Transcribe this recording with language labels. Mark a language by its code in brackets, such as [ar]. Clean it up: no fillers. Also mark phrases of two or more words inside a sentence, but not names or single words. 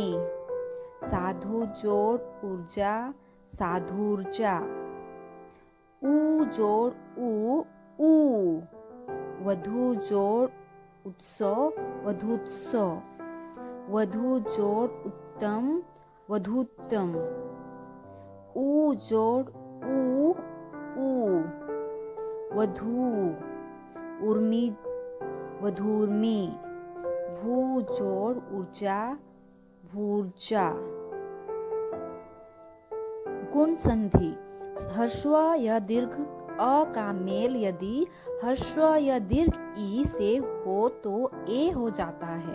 [hi] साधु जोड़ ऊर्जा, साधुर्जा। ऊ जोड़ ऊ। वधु जोड़ उत्सव, वधूत्सव। वधु जोड़ उत्तम, वधूत्तम। ऊ जोड़ ऊ। वधू, उर्मी, वधूर्मी। भू जोड़ ऊर्जा, भूर्जा। गुण संधि: ह्रस्व या दीर्घ अ का मेल यदि ह्रस्व या दीर्घ ई से हो तो ए हो जाता है।